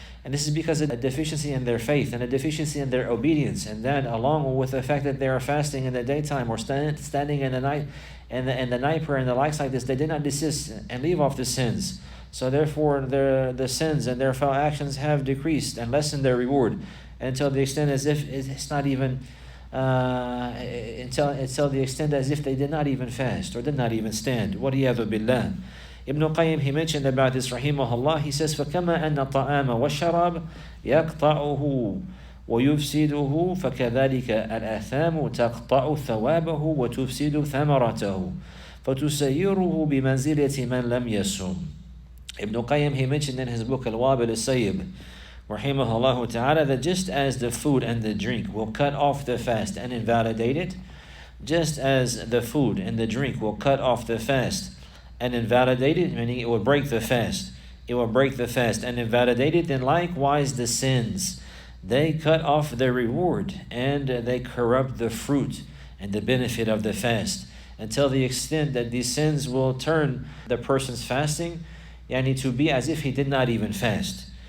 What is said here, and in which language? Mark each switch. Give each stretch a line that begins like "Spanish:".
English: And this is because of a deficiency in their faith and a deficiency in their obedience, and that along with the fact that they are fasting in the daytime or standing in the night and the night prayer and the likes like this, they did not desist and leave off the sins. So therefore, the sins and their foul actions have decreased and lessened their reward until the extent as if it's not even until the extent as if they did not even fast or did not even stand.
Arabic: وَلِيَذُ بِاللَّهِ.
English: Ibn Qayyim, he mentioned about this, rahimahullah, he says,
Arabic: فَكَمَا أَنَّ الطَّعَامَ وَالشَّرَابَ يَقْطَعُهُ وَيُفْسِدُهُ فَكَذَلِكَ الْآثَامُ تَقْطَعُ ثَوَابَهُ وَتُفْسِدُ ثَمَرَتَهُ فَتُسَيِّرُهُ بِمَنزِلَةِ مَنْ لَمْ يَصُمْ.
English: Ibn Qayyim, he mentioned in his book Al-Wabil Al-Sayyib, rahimahullah ta'ala, that just as the food and the drink will cut off the fast and invalidate it, just as the food and the drink will cut off the fast and invalidate it, meaning it will break the fast, it will break the fast and invalidate it, then likewise the sins, they cut off the reward and they corrupt the fruit and the benefit of the fast, until the extent that these sins will turn the person's fasting to be as if he did not even fast.